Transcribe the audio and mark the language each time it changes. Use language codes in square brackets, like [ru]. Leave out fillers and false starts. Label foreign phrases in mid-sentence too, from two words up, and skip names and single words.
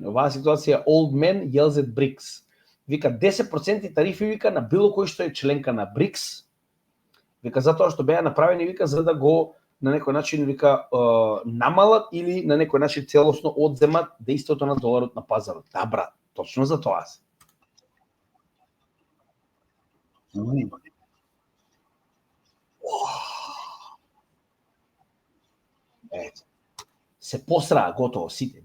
[mk] Оваа ситуација [en] old man yells at BRICS. [mk] Вика 10% тарифи, вика, на било кој што е членка на БРИКС. Вика затоа што беа направени, вика, за да го на некој начин, вика, намалат или на некој начин целосно одземат дејството на доларот на пазарот. Да, брат, точно за тоа се. Се посраа готово сите.